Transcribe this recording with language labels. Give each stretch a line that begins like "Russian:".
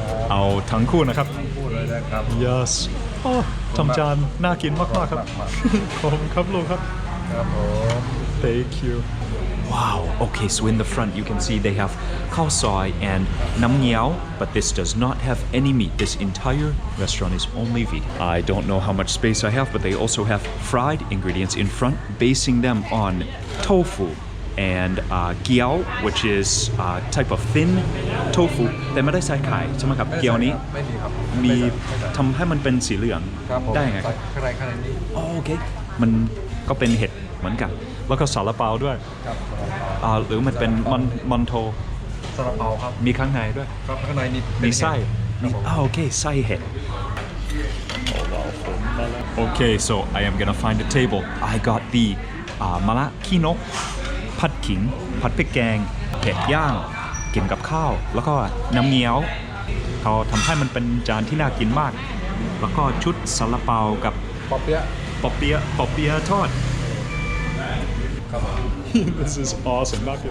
Thai: เอาทั้งคู่นะครับ
English: Yes.
Thai: ทำจานน่ากินมากๆครับ ขอบคุณครับลุงครับ
English: Thank you. Wow, okay, so in the front you can see they have khao soi and nam ngiao, but this does not have any meat. This entire restaurant is only vegan. I don't know how much space I have, but they also have fried ingredients in front, basing them on tofu and gyao, which is a type of thin tofu.
Thai: แต่ไม่ได้ใส่ไข่ใช่ไหมครับ gyao นี้ ไม่มีครับ มีทำให้มันเป็นสีเหลือง ครับผม ได้ไงครับ ข้างในนี้ โอเค มันก็เป็นเห็ดเหมือนกัน แล้วก็ซาลาเปาด้วย ครับ หรือมันเป็นมอนโท ซาลาเปาครับ มีข้างในด้วย ครับข้างในนี่ มีไส้ ครับผม โอเค ไส้เห็ด
English: Okay, so I am gonna find a table. I got the
Thai: มะละขี้นก ผัดขิง ผัดพริกแกง เผ็ดย่าง กินกับข้าว แล้วก็น้ำเงี้ยวเขาทำให้มันเป็นจานที่น่ากินมาก แล้วก็ชุดซาลาเปากับ ปอเปี๊ยะ
English: ปอเปี๊ยะทอด This is awesome.